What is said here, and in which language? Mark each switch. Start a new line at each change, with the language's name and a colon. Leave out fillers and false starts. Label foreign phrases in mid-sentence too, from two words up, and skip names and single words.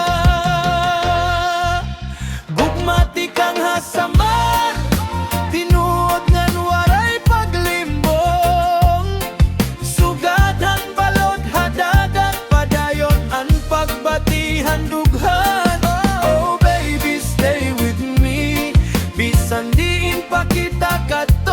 Waray: Bugmati kang hasaman, tinuod ngan waray paglimbong. Sugatan balod hadagat, padayon ang pagbatihan dughan.
English: Oh baby stay with me,
Waray: bisan diin pa kita kato.